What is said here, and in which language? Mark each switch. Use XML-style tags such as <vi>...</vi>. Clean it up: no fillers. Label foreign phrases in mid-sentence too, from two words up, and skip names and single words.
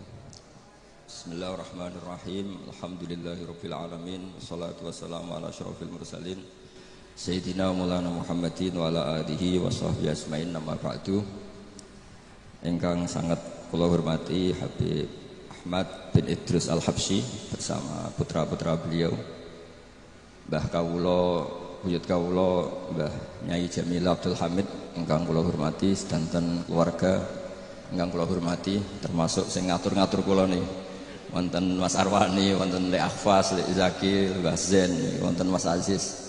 <ar>بسم الله الرحمن الرحيم. الحمد لله رب العالمين. والصلاة والسلام على أشرف المرسلين سيدنا مولانا محمد وعلى آله وصحبه أجمعين، أما بعد.</ar> <jv>Ingkang sangat kula hormati Habib Ahmad bin Idrus Al-Habsyi</jv> <id>bersama putra-putra beliau,</id> <jv>Mbah Kawula, buyut kawula Mbah Nyai Jamil Abdul Hamid ingkang kula hormati, sedanten keluarga ingkang kula hormati, termasuk sing ngatur-ngatur kula nih, wonten Mas Arwani, wonten Lek Akhfas, Lek Zaki, Mbah Zen, wonten Mas Aziz.</jv>